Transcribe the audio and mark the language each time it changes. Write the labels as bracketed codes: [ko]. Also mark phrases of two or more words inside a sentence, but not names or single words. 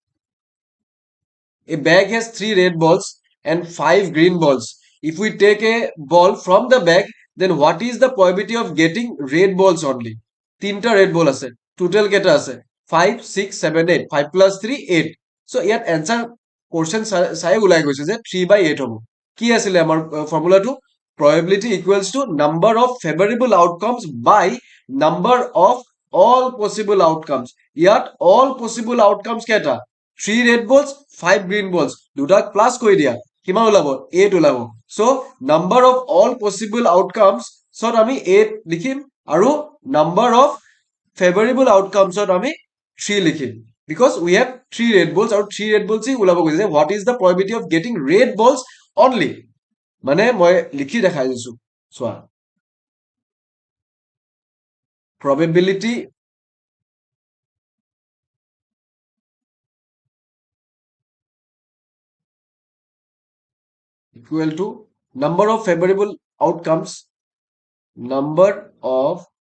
[en] A bag has three red balls and five green balls. If we take a ball from the bag, then what is the probability of getting red balls only? [as] তিনটা [en] red ball [as] আছে. Total কেইটা আছে? 5, 6, 7, 8. 5 plus 3, 8. So ইয়াত [en] answer portion [as] চাই ওলাই গৈছে যে 3/8 হ'ব। কি আছিলে আমাৰ ফৰ্মুলাটো? [en] Probability equals to number of favorable outcomes by number of all possible outcomes. [as] ইয়াত [en] all possible outcomes [as] কেইটা? [en] 3 red balls, 5 green balls. [as] দুটাক প্লাস কৰি দিয়া। কিমান ওলাব? 8 ওলাব। So [en] number of all possible outcomes [as] ছত আমি 8 লিখিম আৰু [en] number of favorable outcomes [as] ছত আমি 3 লিখিম। [en] Because we have 3 red balls আৰু 3 red balls [as] ওলাব গৈছে যে [en] what is the probability of getting red balls only? [as] মানে মই লিখি দেখাই দিছো চোৱা। [en] Probability equal to number of favorable outcomes, number of